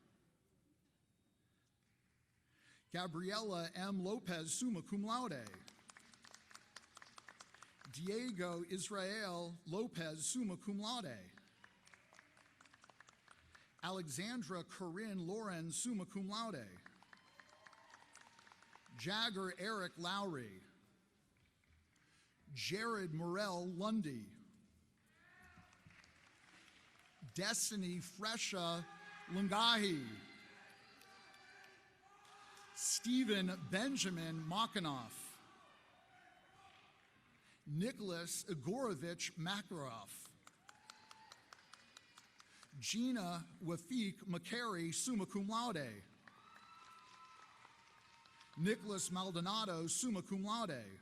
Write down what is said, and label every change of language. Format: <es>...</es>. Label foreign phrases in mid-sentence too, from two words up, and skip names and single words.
<en>Gabriela M. Lopez,</en> <la>summa cum laude.</la> <en>Diego Israel Lopez,</en> <la>summa cum laude.</la> <en>Alexandra Corinne Lauren,</en> <la>summa cum laude.</la> <en>Jagger Eric Lowry. Jared Morel Lundy. Destiny Fresha Lungahi. Stephen Benjamin Makhanoff. Nicholas Igorovich Makarov. Gina Wafik McCary,</en> <la>summa cum laude.</la> <en>Nicholas Maldonado,</en> <la>summa cum laude.</la>